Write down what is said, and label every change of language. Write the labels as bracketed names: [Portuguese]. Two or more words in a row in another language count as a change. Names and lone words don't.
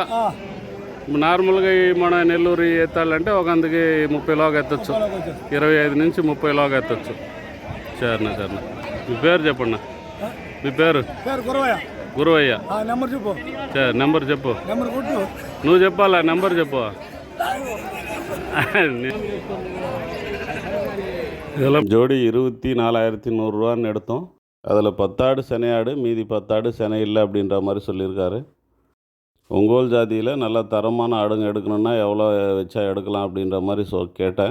[Telugu] నార్మల్గా మన నెల్లూరు ఎత్తాలంటే ఒక అందుకి 30లోగా ఎత్తచ్చు. 25 నుంచి 30లోగా ఎత్తచ్చు. సరేనా సరేనా. మీ పేరు చెప్పండి. మీ పేరు? గురువయ్య. సరే, నెంబర్ చెప్పు. నువ్వు చెప్పాలా? నెంబర్ చెప్పు. [Tamil] இதெல்லாம் ஜோடி 24,100 ரூபான்னு எடுத்தோம். அதில் 10 ஆடு செனை ஆடு, மீதி 10 ஆடு செனை இல்லை அப்படின்ற மாதிரி சொல்லியிருக்காரு. ஒங்கோல் ஜாதியில் நல்ல தரமான ஆடுங்க எடுக்கணுன்னா எவ்வளோ வச்சா எடுக்கலாம் அப்படின்ற மாதிரி கேட்டேன்.